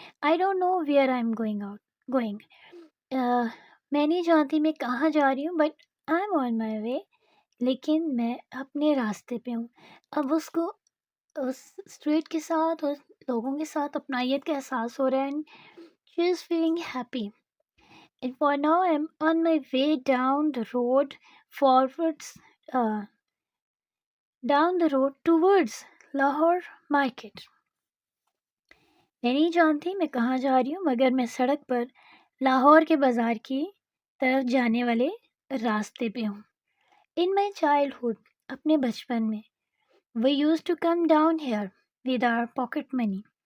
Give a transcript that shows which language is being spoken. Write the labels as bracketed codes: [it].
[en] I don't know where I am going. [ur] میں نہیں جانتی میں کہاں جا رہی ہوں، [en] But I am on my way. [ur] لیکن میں اپنے راستے پہ ہوں. اب اس کو اس اسٹریٹ کے ساتھ اور لوگوں کے ساتھ اپنائیت کا احساس ہو رہا ہے. [en] She is feeling happy. And for now, I'm on my way down the road forwards, uh, down the road towards Lahore market. [ur] میں نہیں جانتی میں کہاں جا رہی ہوں، مگر میں سڑک پر لاہور کے بازار کی طرف جانے والے راستے پہ ہوں. [en] in my childhood, [ur] اپنے بچپن میں، [en] We use to come down here with our pocket money.